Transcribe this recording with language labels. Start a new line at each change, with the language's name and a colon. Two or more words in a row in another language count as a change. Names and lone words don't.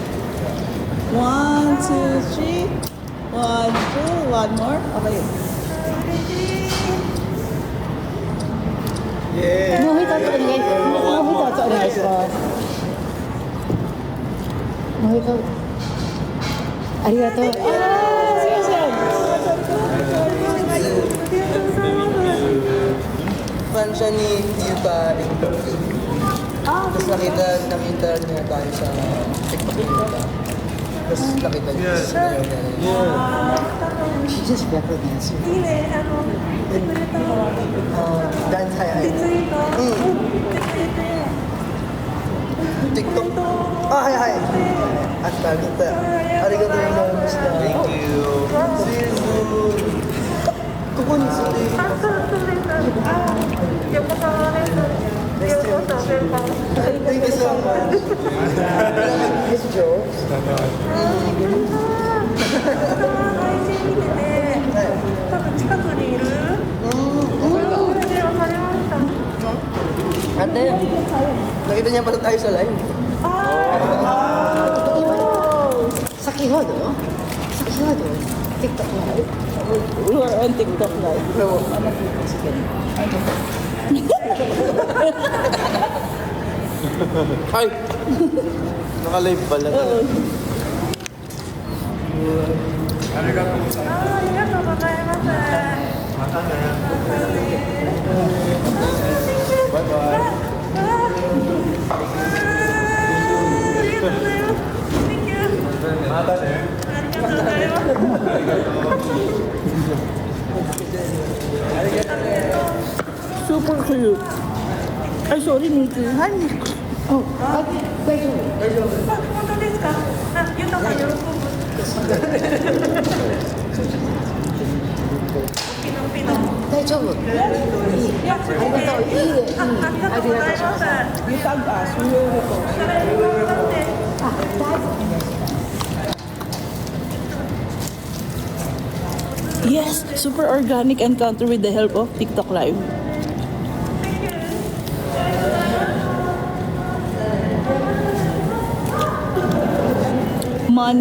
English: 1, 2, 3. 1, 2, one more. Okay.
Japanese: もう一つお願いします。もう一つお願いします。もう一つ。ありがとう。あー、すいません。
Filipino: Fan siya ni Yuta Amos. Tapos nakita niya tayo sa TikTok ni Yuta. Tapos nakita niya.
English: She just recognized you.
Japanese: いいね、くれたの。
English: Dance, hi.
Japanese: リツイート。
English: TikTok. Hi. At Yuta.
Japanese: ありがとうございました.
English: Thank you. See you soon.
Japanese: ここに住んでいる。そうです。横澤です。ようこそ、ベンバン。
English: Thank you so much. Miss Jo.
Japanese: 配信見てて、多分近くにいる。それで分かりました。
Filipino: Ate, nakita niya pala tayo sa live.
Japanese: 先ほど TikTok live.
English: We were on TikTok live.
Filipino: Ay! Naka-live pala.
Japanese: ありがとうございます。またね。バイバイ。またね。ありがとうございます。
English: Super cute. Ay, sorry, Nikki. Hi, Nikki. Oh,
Japanese: 大丈夫。本当ですか。ゆたさん喜ぶ。大丈夫。ありがとう。いい。ありがとうございます。
English: you tag us. We will record. Yes, super organic encounter with the help of TikTok Live. Money.